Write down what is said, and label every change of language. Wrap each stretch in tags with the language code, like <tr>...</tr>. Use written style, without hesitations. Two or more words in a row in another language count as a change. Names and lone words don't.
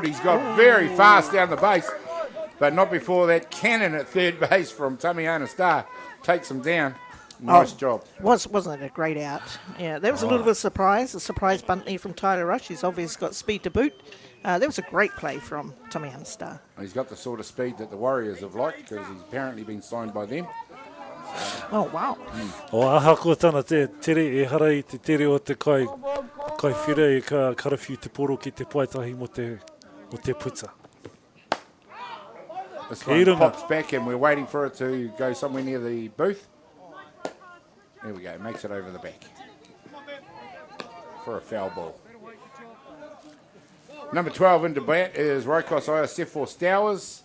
<en>He's got very fast down the base, but not before that cannon at third base from Tamiana Star takes him down. Nice job. Wasn't it a great out? Yeah, that was a little bit of a surprise bunt there from Tyler Rush. He's obviously got speed to boot. That was a great play from Tamiana Star. He's got the sort of speed that the Warriors have liked, because he's apparently been signed by them. Oh, wow.</en> <mi>O aha ko tana te tere e hara I te tere o te kai whira e ka karawhiu te poro ki te paitahi mo te puta.</mi> <en>This one pops back and we're waiting for it to go somewhere near the booth. There we go, makes it over the back for a foul ball. Number 12 into bat is Rokos Iosefo Stowers.</en>